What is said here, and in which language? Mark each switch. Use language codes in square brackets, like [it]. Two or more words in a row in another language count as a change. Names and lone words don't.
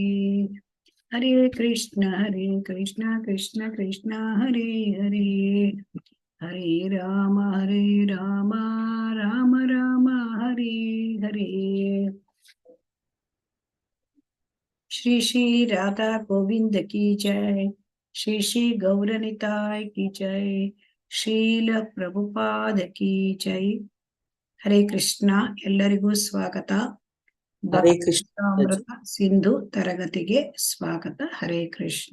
[sa] ಹರೇ ಕೃಷ್ಣ ಕೃಷ್ಣ ಕೃಷ್ಣ ಹರೇ ಹರೇ, ಹರೇ ರಾಮ ರಾಮ ರಾಮ ಹರೇ ಹರೇ. [hi] ಶ್ರೀ ಶ್ರೀ ರಾಧಾ ಗೋವಿಂದ की जय, ಶ್ರೀ ಶ್ರೀ ಗೌರನಿತಾಯ್ की जय, ಶ್ರೀಲ ಪ್ರಭುಪಾದ की जय. [sa] ಹರೇ ಕೃಷ್ಣ. [kn] ಎಲ್ಲರಿಗೂ ಸ್ವಾಗತ. [sa] ಹರೇ ಕೃಷ್ಣ. [kn] ಅಮೃತ ಸಿಂಧು ತರಗತಿಗೆ ಸ್ವಾಗತ. [sa] ಹರೇ ಕೃಷ್ಣ.